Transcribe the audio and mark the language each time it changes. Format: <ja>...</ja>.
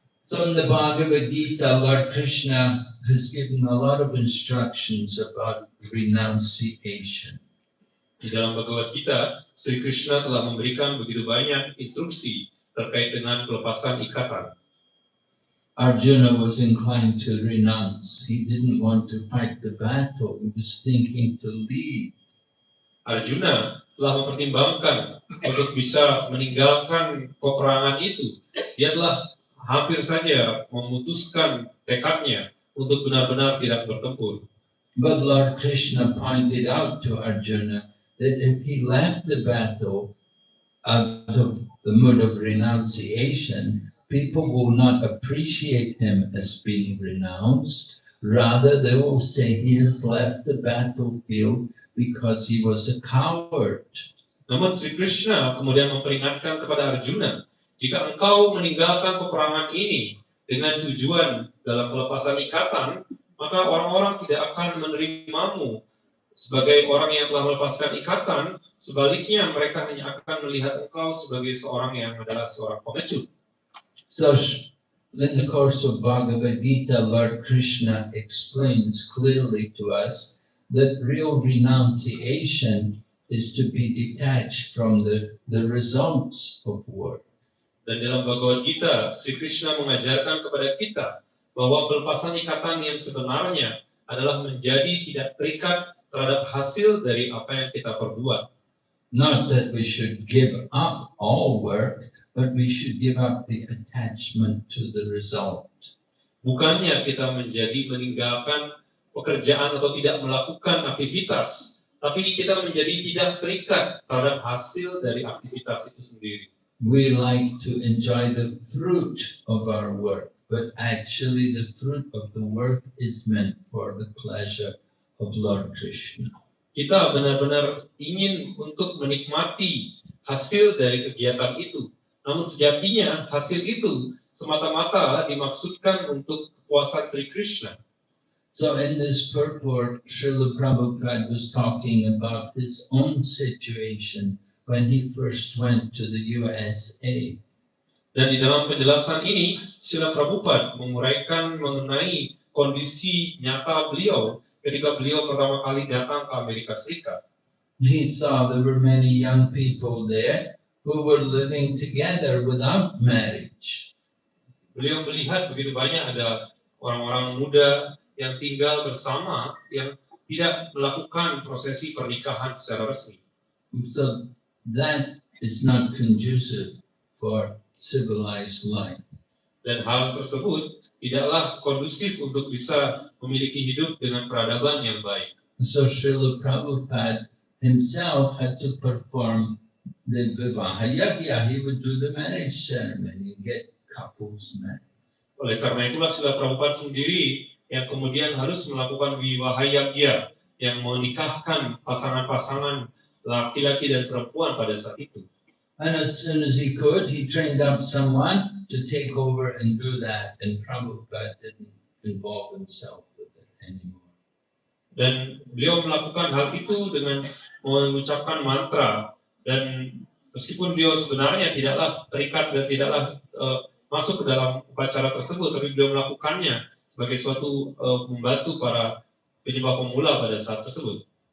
<en>So in the Bhagavad Gita, Lord Krishna has given a lot of instructions about renunciation.</en> <id>Di dalam Bhagavad Gita, Sri Krishna telah memberikan begitu banyak instruksi terkait dengan pelepasan ikatan.</id> <en>Arjuna was inclined to renounce. He didn't want to fight the battle. He was thinking to leave.</en> <id>Arjuna telah mempertimbangkan untuk bisa meninggalkan peperangan itu. Dia telah hampir saja memutuskan tekadnya untuk benar-benar tidak bertempur.</id> <en>But Lord Krishna pointed out to Arjuna that if he left the battle out of the mood of renunciation, people will not appreciate him as being renounced. Rather, they will say he has left the battlefield because he was a coward.</en> <id>Namun Sri Krishna kemudian memperingatkan kepada Arjuna, jika engkau meninggalkan peperangan ini dengan tujuan dalam pelepasan ikatan, maka orang-orang tidak akan menerimamu sebagai orang yang telah melepaskan ikatan, sebaliknya mereka hanya akan melihat engkau sebagai seorang yang adalah seorang pengecut.</id> <en>So, in the course of Bhagavad Gita, Lord Krishna explains clearly to us that real renunciation is to be detached from the results of work.</en> <id>Dan dalam Bhagavad Gita, Sri Krishna mengajarkan kepada kita bahwa pelepasan ikatan yang sebenarnya adalah menjadi tidak terikat terhadap hasil dari apa yang kita perbuat.</id> <en>Not that we should give up all work, but we should give up the attachment to the result.</en> <id>Bukannya kita meninggalkan pekerjaan atau tidak melakukan aktivitas, tapi kita menjadi tidak terikat terhadap hasil dari aktivitas itu sendiri.</id> <en>We like to enjoy the fruit of our work, but actually the fruit of the work is meant for the pleasure of Lord Krishna.</en> <id>Kita benar-benar ingin untuk menikmati hasil dari kegiatan itu. Namun sejatinya hasil itu semata-mata dimaksudkan untuk kepuasan Sri Krishna.</id> <en>So in this purport, Srila Prabhupada was talking about his own situation when he first went to the USA.</en> <id>Dan di dalam penjelasan ini, Srila Prabhupada menguraikan mengenai kondisi nyata beliau ketika beliau pertama kali datang ke Amerika Serikat.</id> <en>He saw there were many young people there who were living together without marriage.</en> <id>Beliau melihat begitu banyak ada orang-orang muda yang tinggal bersama yang tidak melakukan prosesi pernikahan secara resmi.</id> <en>So that is not conducive for civilized life.</en> <id>Dan hal tersebut tidaklah kondusif untuk bisa memiliki hidup dengan peradaban yang baik.</id> <en>So Srila Prabhupada himself had to perform the Vivaha Yagya. He would do the marriage ceremony and get couples married.</en> <id>Oleh karena itulah Srila Prabhupada sendiri yang kemudian harus melakukan Vivaha Yagya yang menikahkan pasangan-pasangan laki-laki dan perempuan pada saat itu.</id> <en>And as soon as he could, he trained up someone to take over and do that. And Prabhupada didn't involve himself with it anymore.</en> <id>Dan beliau melakukan hal itu dengan mengucapkan mantra. Dan meskipun beliau sebenarnya tidaklah terikat dan tidaklah masuk ke dalam upacara tersebut, tapi beliau melakukannya sebagai suatu membantu para penyembah pemula pada saat tersebut.</id>